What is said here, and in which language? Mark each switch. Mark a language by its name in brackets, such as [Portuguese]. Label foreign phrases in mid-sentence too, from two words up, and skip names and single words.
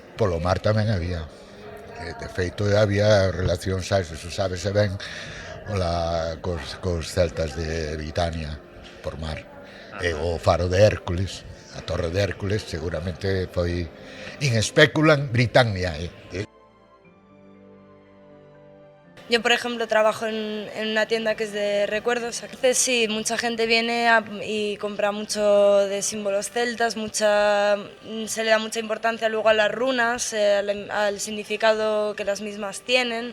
[Galician] Polo mar tamén había. De feito, había relacións, eso sábese ben, cos celtas de Britania por mar. E o faro de Hércules, a torre de Hércules, seguramente foi [Latin] in speculam Britannia. [Spanish] Yo, por ejemplo, trabajo en una tienda que es de recuerdos. Entonces, sí, mucha gente viene y compra mucho de símbolos celtas, se le da mucha importancia luego a las runas, al significado que las mismas tienen.